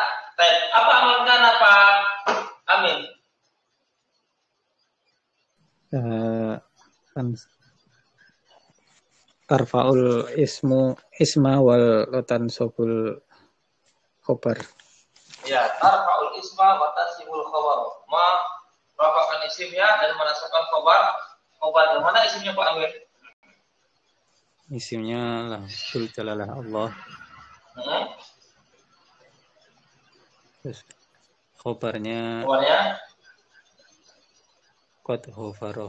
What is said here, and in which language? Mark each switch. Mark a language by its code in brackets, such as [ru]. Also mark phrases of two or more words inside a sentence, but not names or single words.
[bjn] Apa amal kana Pak Amin? [ar] ترفع الاسم وتنصب الخبر. Ya, ترفع الاسم وتنصب الخبر. [bjn] Rafakan isimnya dan menasabkan khabar. Yang mana isimnya Pak Amir? Isimnya [ar] لفظ الجلالة الله. [bjn] Terus khabarnya [ar] قد غفر.